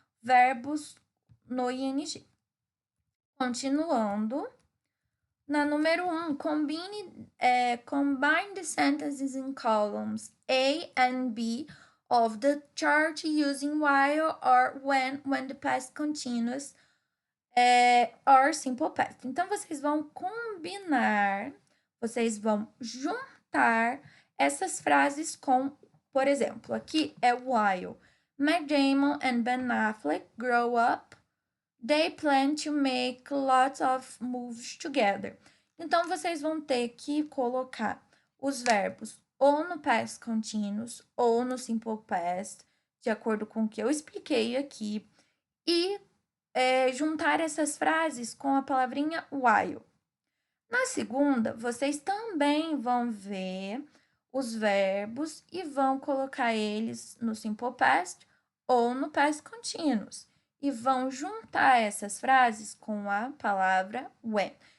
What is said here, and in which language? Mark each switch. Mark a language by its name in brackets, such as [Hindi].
[Portuguese] verbos no ing. Continuando, na número 1, [English] combine the sentences in columns A and B of the chart using while or when the past continuous or simple past. [Portuguese] Então, vocês vão combinar, vocês vão juntar essas frases com, por exemplo, aqui é while. [English] Matt Damon and Ben Affleck grow up. They plan to make lots of moves together. [Portuguese] Então, vocês vão ter que colocar os verbos ou no past continuous ou no simple past, de acordo com o que eu expliquei aqui, e juntar essas frases com a palavrinha while. Na segunda, vocês também vão ver os verbos e vão colocar eles no simple past ou no past continuous e vão juntar essas frases com a palavra when.